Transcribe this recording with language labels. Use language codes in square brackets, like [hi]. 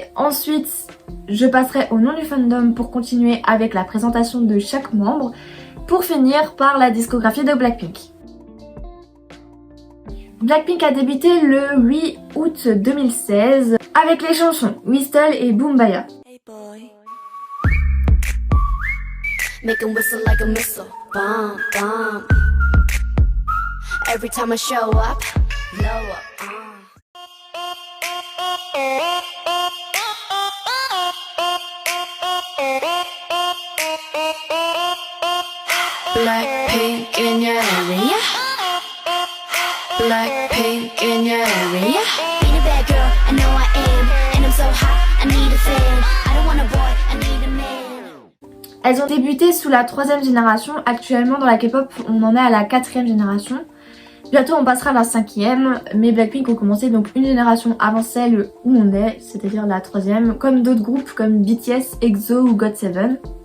[fr] Ensuite, je passerai au nom du fandom pour continuer avec la présentation de chaque membre. Pour finir par la discographie de Blackpink. Blackpink a débuté le 8 août 2016 avec les chansons Whistle et Boombaya. [en] Hey boy. Make 'em whistle like a missile. Bomb, bomb. Every time I show up, blow up. Blackpink in your area. Blackpink in your area. Ain't a bad girl, I know I am. And I'm so hot, I need a fan. I don't want a boy, I need a man. [fr] Elles ont débuté sous la 3e génération. Actuellement dans la K-pop on en est à la 4e génération. Bientôt on passera à la 5e, mais Blackpink ont commencé donc une génération avant celle où on est, c'est-à-dire la 3e, comme d'autres groupes comme BTS, EXO ou GOT7.